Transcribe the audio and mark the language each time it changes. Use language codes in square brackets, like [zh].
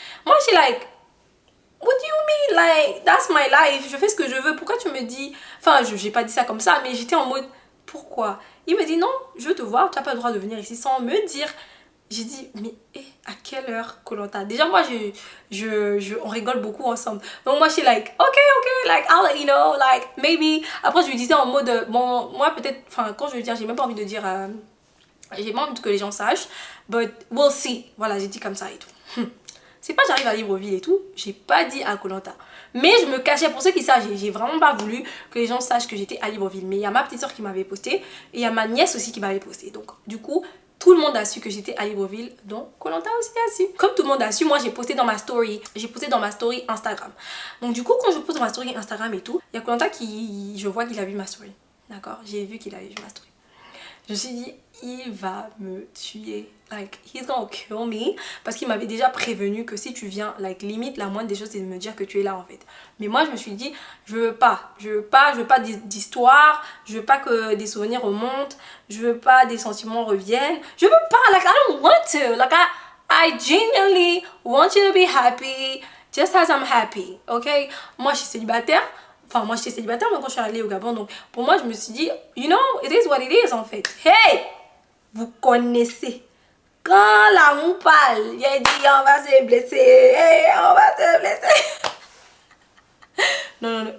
[fr] Moi, je suis [en] like, what do you mean? Like, that's my life, [fr] je fais ce que je veux, pourquoi tu me dis... Enfin, j'ai pas dit ça comme ça, mais j'étais en mode, pourquoi? Il me dit, non, je veux te voir, tu n'as pas le droit de venir ici sans me dire. J'ai dit, mais à quelle heure, Koh-Lanta? Déjà, moi, on rigole beaucoup ensemble. Donc, moi, je suis [en] like, ok, like, I'll let you know, like, maybe. [fr] Après, je lui disais en mode, bon, moi, peut-être, enfin, quand je veux dire, j'ai même pas envie de dire, j'ai pas envie que les gens sachent, [en] but we'll see. [fr] Voilà, j'ai dit comme ça et tout. C'est pas j'arrive à Libreville et tout, j'ai pas dit à Koh-Lanta. Mais je me cachais, pour ceux qui savent, j'ai vraiment pas voulu que les gens sachent que j'étais à Libreville. Mais il y a ma petite soeur qui m'avait posté, et il y a ma nièce aussi qui m'avait posté. Donc, du coup, tout le monde a su que j'étais à Libreville, donc Koh-Lanta aussi a su. Comme tout le monde a su, moi j'ai posté dans ma story. J'ai posté dans ma story Instagram. Donc du coup, quand je pose dans ma story Instagram et tout, il y a Koh-Lanta qui, je vois qu'il a vu ma story. D'accord? J'ai vu qu'il avait vu ma story. Je me suis dit, il va me tuer. [en] Like, he's gonna kill me. [fr] Parce qu'il m'avait déjà prévenu que si tu viens, like, limite, la moindre des choses, c'est de me dire que tu es là, en fait. Mais moi, je me suis dit, je veux pas d'histoire. Je veux pas que des souvenirs remontent. Je veux pas des sentiments reviennent. Je veux pas, [en] like, I don't want to. Like, I genuinely want you to be happy. Just as I'm happy, ok? [fr] Moi, je suis célibataire. Enfin, moi, j'étais célibataire quand je suis allée au Gabon. Donc, pour moi, je me suis dit, [en] you know, it is what it is, [fr] en fait. Hey! Vous connaissez. Quand l'amour parle, il a dit, on va se blesser. Hey, on va se blesser. Non, non, non.